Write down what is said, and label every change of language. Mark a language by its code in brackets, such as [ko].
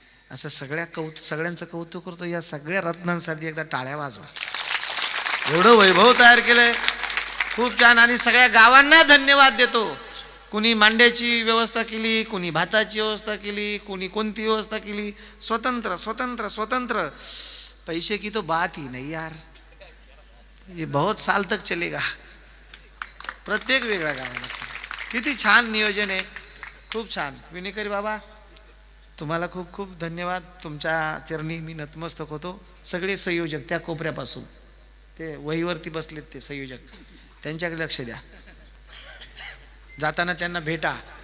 [mr] असं सगळ्यांचं कौतुक करतो. या सगळ्या रत्नांसाठी एकदा टाळ्या वाजवा. एवढं वैभव तयार केलंय, खूप छान. आणि सगळ्या गावांना धन्यवाद देतो. कुणी मांड्याची व्यवस्था केली, कुणी भाताची व्यवस्था केली, कुणी कोणती व्यवस्था केली. स्वतंत्र स्वतंत्र स्वतंत्र. [hi] पैसे की तो बात ही नहीं यार, ये बहुत साल तक चलेगा. [mr] प्रत्येक वेगळ्या गावाला किती छान नियोजन आहे, खूप छान. विनेकरी बाबा तुम्हाला खूप खूप धन्यवाद. तुमच्या चरणी मी नतमस्तक होतो. सगळे संयोजक त्या कोपऱ्यापासून ते वहीवरती बसलेत ते संयोजक, त्यांच्याकडे लक्ष द्या. जाताना त्यांना भेटा.